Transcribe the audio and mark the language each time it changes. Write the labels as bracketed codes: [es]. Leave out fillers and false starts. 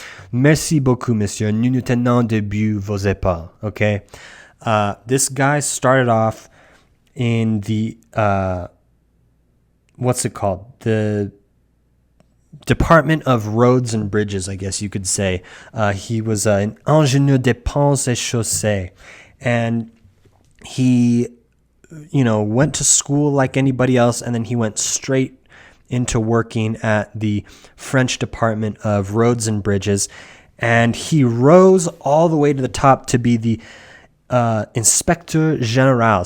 [fr] Merci beaucoup, monsieur. Nous nous tenons debout vos épaules, okay? [en] This guy started off in the, what's it called? The Department of Roads and Bridges, I guess you could say. He was an [fr] ingénieur des ponts et chaussées. [en] And he, went to school like anybody else, and then he went straight into working at the French Department of Roads and Bridges. And he rose all the way to the top to be the Inspector General.